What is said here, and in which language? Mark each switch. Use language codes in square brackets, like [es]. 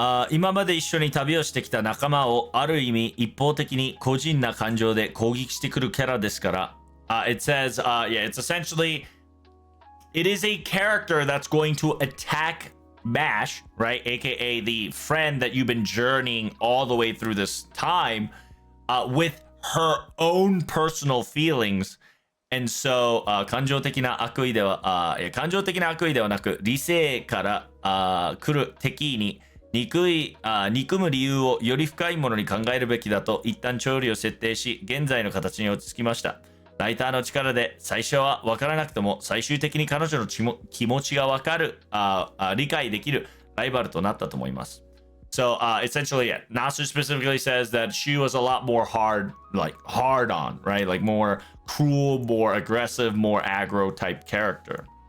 [ja] 今まで一緒に旅をしてきた仲間をある意味一方的に個人な感情で攻撃してくるキャラですから、 [en] it says, yeah, it's essentially, it is a character that's going to attack MASH, right? AKA the friend that you've been journeying all the way through this time with her own personal feelings. And so, [ja] 感情的な悪意ではなく、理性から来る敵に憎む理由をより深いものに考えるべきだと一旦調理を設定し、現在の形に落ち着きました。ライターの力で最初は分からなくとも最終的に彼女の気持ちが分かる、理解できるライバルとなったと思います。 [en] So essentially, yeah, Nasu specifically says that she was a lot more hard on, right? Like more cruel, more aggressive, more aggro type character.